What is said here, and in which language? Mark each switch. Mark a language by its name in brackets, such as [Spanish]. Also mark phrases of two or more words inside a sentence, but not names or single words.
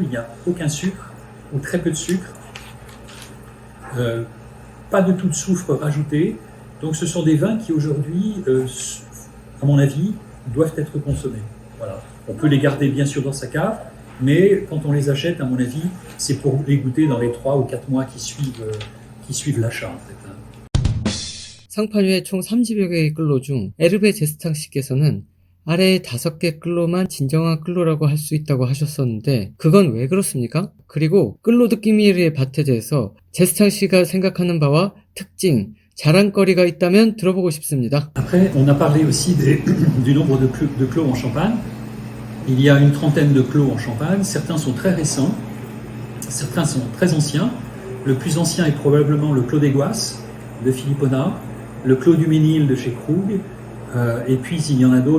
[French] Il n'y a aucun sucre ou très peu de sucre. Pas de tout de soufre rajouté. Donc ce sont des vins qui aujourd'hui, à mon avis, doivent être consommés. Voilà. On peut les garder bien sûr dans sa cave, mais quand on les achète, à mon avis, c'est pour les goûter dans les 3 ou 4 mois qui suivent l'achat en fait. [Korean] 상판위에 총 30여 개의 끌로 중 에르베 제스탕 씨께서는 아래의 5개 끌로만 진정한 끌로라고 할 수 있다고 하셨었는데 그건 왜 그렇습니까? 그리고 끌로 드끼미르의 밭에 대해서 제스탕 씨가 생각하는 바와 특징, 자랑거리가 있다면 들어보고 싶습니다. [French] Après, on a parlé aussi du nombre de clos en Champagne. Il y a une trentaine de clos en Champagne. Certains sont très récents, certains sont très anciens. Le plus ancien est probablement le Clos d'Aiguas de Philippona, le Clos du Ménil de chez Krug, et puis il y en a d'autres.